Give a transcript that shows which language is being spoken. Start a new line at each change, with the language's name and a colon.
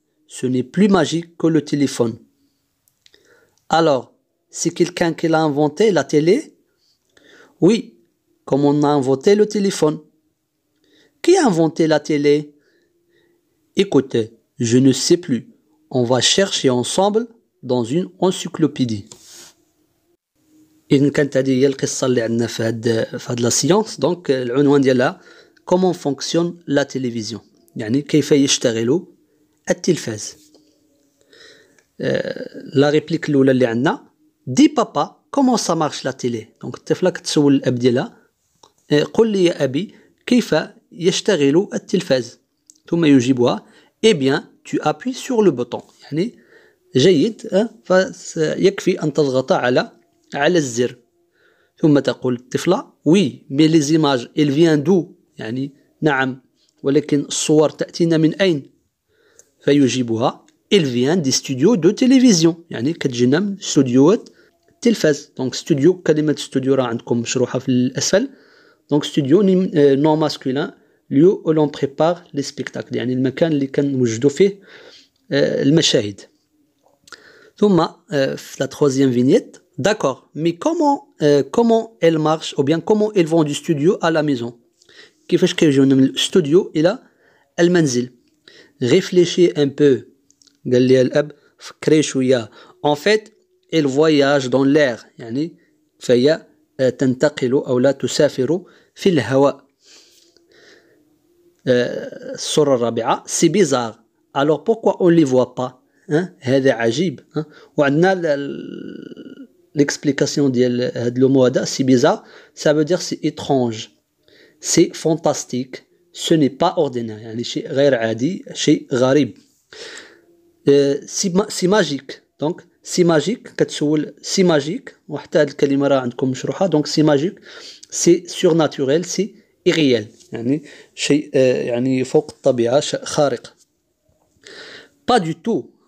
French: Ce n'est plus magique que le téléphone. Alors, c'est quelqu'un qui l'a inventé, la télé? Oui, comme on a inventé le téléphone. Qui a inventé la télé? Écoutez, je ne sais plus. On va chercher ensemble dans une encyclopédie.
Arabic: إذن كانت هذه هي القصة اللي عندنا في هاد لا سيونس. دونك العنوان ديالها
French: comment fonctionne la télévision،
Arabic: يعني كيف يشتغل التلفاز. لا ريبليك الأولى اللي عندنا دي بابا
French: comment ça marche la télé.
Arabic: دونك الطفلة كتسول الأب ديالها قل لي يا أبي كيف يشتغل التلفاز، ثم يجيبها
French: eh bien tu appuies sur le bouton.
Arabic: يعني جيد، فيكفي أن تضغط على الزر. ثم تقول الطفلة
French: oui mais les images elles viennent d'où؟
Arabic: يعني نعم ولكن الصور تأتينا من أين؟ فيجيبها
French: elles viennent des studios de télévision،
Arabic: يعني كتجينا من استوديوهات التلفاز. دونك ستوديو، كلمة ستوديو راه عندكم مشروحة في الأسفل. دونك ستوديو نون ماسكولين
French: lieu où l'on prépare les spectacles،
Arabic: يعني المكان اللي كنوجدوا فيه المشاهد. ثم في
French: la troisième vignette. D'accord, mais comment elles marchent, ou bien comment elles vont du studio à la maison?
Arabic: كيفاش كيجيونا من الاستوديو إلى المنزل؟
French: Réfléchis un peu.
Arabic: قال لي الأب فكري شوية.
French: En fait, elles voyagent dans l'air،
Arabic: يعني فهي تنتقل أو لا تسافر في الهواء. الصورة الرابعة
French: c'est bizarre. Alors pourquoi on les voit pas؟
Arabic: هذا عجيب. وعندنا l'explication ديال هاد لو مو هذا
French: c'est bizarre. Ça veut dire c'est étrange, c'est fantastique, ce n'est pas ordinaire،
Arabic: يعني شيء غير عادي، شيء غريب.
French: c'est magique. donc c'est magique
Arabic: كتسول
French: c'est magique،
Arabic: وحتى هاد الكلمة راه عندكم مشروحة.
French: donc c'est magique c'est surnaturel c'est irréel،
Arabic: يعني شيء يعني فوق الطبيعة، شيء خارق.
French: pas du tout.